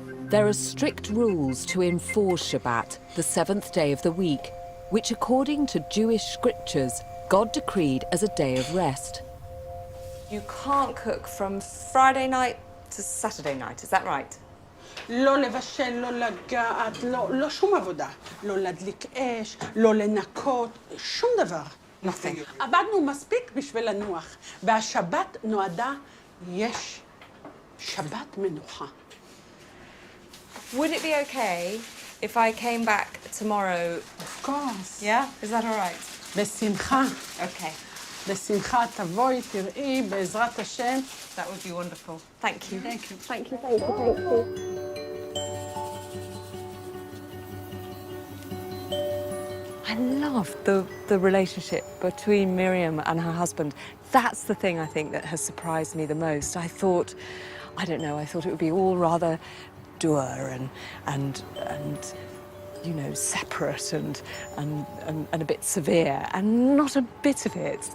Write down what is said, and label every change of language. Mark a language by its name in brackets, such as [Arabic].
[English] There are strict rules to enforce Shabbat, the 7th day of the week, which according to Jewish scriptures, God decreed as a day of rest. You can't cook from Friday night to Saturday night, is that right? [Hebrew] לא לבשל, לא לגעת, לא שום עבודה. לא להדליק אש, לא לנקות, שום דבר. [English] Nothing. [Hebrew] עבדנו מספיק בשביל לנוח, והשבת נועדה, יש שבת מנוחה. [English] Would it be okay if I came back tomorrow? Of course. Yeah? Is that all right? [Hebrew] בשמחה. [English] Okay. [Hebrew] בשמחה תבואי, תראי, בעזרת השם. [English] That would be wonderful. Thank you. Thank you. Thank you, thank you, thank you. I love the relationship between Miriam and her husband. That's the thing I think that has surprised me the most. I thought it would be all rather dour and you know, separate and a bit severe, and not a bit of it.